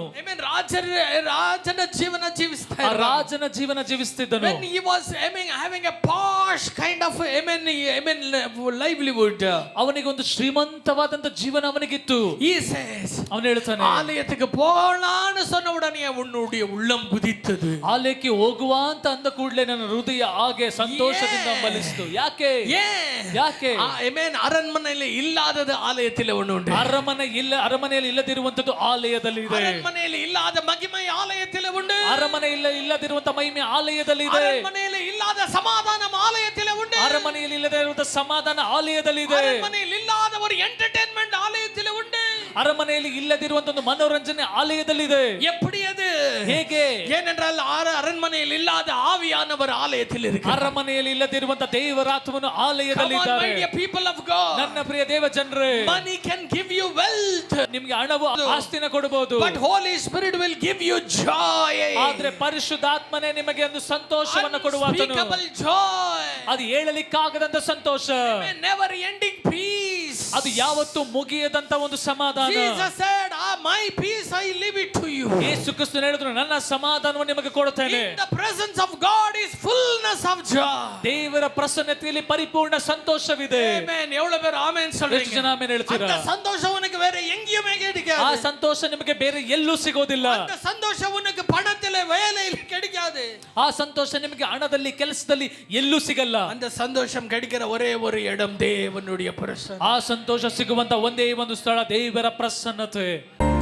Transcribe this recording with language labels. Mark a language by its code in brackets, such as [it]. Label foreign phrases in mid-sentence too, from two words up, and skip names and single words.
[kn] Amen. ರಾಜನ ಜೀವನ ಜೀವಿಸ್ತಾ ಆ ಇದ್ದ. ರಾಜನ ಜೀವನ ಜೀವಿಸ್ತಿದ್ದನು. [en] When he was having a posh kind of livelihood, [kn] ಅವನಿಗೆ ಒಂದು ಶ್ರೀಮಂತವಾದಂತ ಜೀವನ ಅವನಿಗಿತ್ತು. [en] he says, [kn] ಅವನು ಹೇಳ್ತಾನೆ, [ta] ஆலயத்துக்கு போகலான்னு சொன்ன உடனே உன்னுடைய உள்ளம் குதித்தது. [kn] ಆಲಯಕ್ಕೆ ಹೋಗುವ ಅಂತ ಅಂದ ಕೂಡಲೇ ನನ್ನ ಹೃದಯ ಹಾಗೆ ಸಂತೋಷದಿಂದ ಬಲಿಸಿತು. ಯಾಕೆ? [en] Amen. [ta] அரண்மனையில் இல்லாதது ஆலயத்தில் ஒன்று உண்டு. [kn] ಅರಮನೆಯಲ್ಲಿ ಇಲ್ಲದಿರುವಂತದ್ದು ಆಲಯದಲ್ಲಿ ಇದೆ. [ta] அரண்மனையில் இல்லாத மகிமை ஆலயத்தில் உண்டு. [kn] ಅರಮನೆಯಲ್ಲಿ ಇಲ್ಲದಿರುವಂತ ಮಹಿಮೆ ಆಲಯದಲ್ಲಿ ಇದೆ. [ta] அரண்மனையில் இல்லாத சமாதானம் ஆலயத்தில் உண்டு. [kn] ಅರಮನೆಯಲ್ಲಿ ಇಲ್ಲದಿರುವಂತ ಸಮಾಧಾನ ಆಲಯದಲ್ಲಿ ಇದೆ. [ta] அரண்மனையில் இல்லாத ஒரு என்டர்டெயின்மென்ட் ஆலயத்தில் உண்டு. [kn] ಅರಮನೆಯಲ್ಲಿ ಇಲ್ಲದಿರುವಂತ ಒಂದು ಮನೋರಂಜನೆ ಆಲಯದಲ್ಲಿ ಇದೆ. [ta] எப்படி அது? [kn] ಹೇಗೆ? [ta] ஏனென்றால் அரண்மனையில் இல்லாத ஆவியானவர் ஆலயத்தில் இருக்கிறார். [kn] ಅರಮನೆಯಲ್ಲಿ ಇಲ್ಲದಿರುವಂತ ದೇವರಾತ್ಮನು [en] Come on, my [kn] ಆಲಯದಲ್ಲಿದ್ದಾರೆ. [en] dear people of God. [kn] ನನ್ನ ಪ್ರಿಯ ದೇವ ಜನರೇ, [en] Money can give you wealth, [kn] ನಿಮ್ಗೆ ಹಣವು ಆಸ್ತಿನ ಕೊಡಬಹುದು, [en] but Holy Spirit will give you joy. [kn] ಆದ್ರೆ ಪರಿಶುದ್ಧಾತ್ಮನೇ ನಿಮಗೆ ಒಂದು ಸಂತೋಷವನ್ನು ಕೊಡುವಾತನು. [en] Unspeakable joy. [kn] ಅದು ಹೇಳಲಿಕ್ಕಾಗದಂತ ಸಂತೋಷ, [en] Never ending peace. [kn] ಅದು ಯಾವತ್ತೂ ಮುಗಿಯದಂತ ಒಂದು ಸಮಾಧಾನ. [en] Jesus said, my peace I leave it to you. [kn] ಯೇಸು ಕ್ರಿಸ್ತನು ಹೇಳಿದ್ರು, ನನ್ನ ಸಮಾಧಾನವನ್ನು ನಿಮಗೆ ಕೊಡುತ್ತೇನೆ. [en] In the presence of God is fullness of joy. [kn] ದೇವರ ಪ್ರಸನ್ನತೆಯಲ್ಲಿ ಪರಿಪೂರ್ಣ ಸಂತೋಷವಿದೆ. [ta] Amen. ಎவ்வளவு பேர் ಆಮೆನ್ [kn] ಎಷ್ಟು [ta] சொல்றீங்க? [kn] ಜನ ಆಮೆನ್ ಹೇಳ್ತೀರಾ? [ta] அந்த சந்தோஷம் உனக்கு வேற எங்கேயுமே [kn] ಆ [ta] கிடைக்காது. [kn] ಸಂತೋಷ ನಿಮಗೆ ಬೇರೆ ಎಲ್ಲೂ ಸಿಗೋದಿಲ್ಲ. [ta] அந்த சந்தோஷம் உனக்கு பணத்திலே வேலையில் கிடைக்காது. [kn] ಆ ಸಂತೋಷ ನಿಮಗೆ ಹಣದಲ್ಲಿ ಕೆಲಸದಲ್ಲಿ ಎಲ್ಲೂ ಸಿಗಲ್ಲ. [ta] அந்த சந்தோஷம் கிடைக்கிற ஒரே ஒரு இடம் தேவனுடைய பிரசன்னம். [kn] ಆ ಸಂತೋಷ ಸಿಗುವಂತ ಒಂದೇ ಒಂದು ಸ್ಥಳ ದೇವರ ಪ್ರಸನ್ನತೆ.